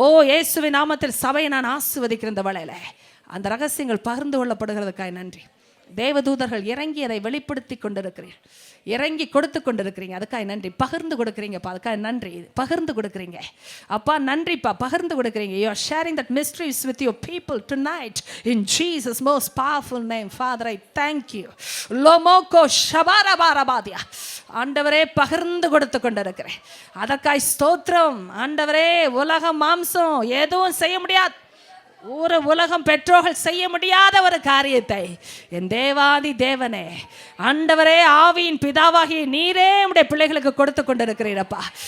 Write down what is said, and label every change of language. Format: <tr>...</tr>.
<ta>இயேசுவின் நாமத்தில் சபையை நான் ஆசீர்வதிக்கிற இந்த வேளையில அந்த ரகசியங்கள் பகிர்ந்து கொள்ளப்படுகிறதுக்காக நன்றி. தேவதூதர்கள் இறங்கி அதை வெளிப்படுத்தி கொண்டிருக்கிறீர்கள், இறங்கி கொடுத்து கொண்டிருக்கிறீங்க, அதுக்காக நன்றி. பகிர்ந்து கொடுக்குறீங்கப்பா, அதுக்காக நன்றி. பகிர்ந்து கொடுக்குறீங்க அப்பா, நன்றிப்பா. பகிர்ந்து கொடுக்குறீங்க.</ta> <en>You are sharing that mysteries with your people tonight in Jesus most powerful name. Father, I thank you. லோமோகோ ஷபாரபாரபாதியா</en> <ta>ஆண்டவரே, பகிர்ந்து கொடுத்து கொண்டிருக்கிறேன், அதற்காய் ஸ்தோத்திரம். ஆண்டவரே, உலகம் மாம்சம் எதுவும் செய்ய முடியாது, ஒரு உலகம் பெற்றோர்கள் செய்ய முடியாத ஒரு காரியத்தை என் தேவாதி தேவனே, ஆண்டவரே, ஆவியின் பிதாவாகிய நீரே உடைய பிள்ளைகளுக்கு கொடுத்து கொண்டிருக்கிறீரப்பா.</ta>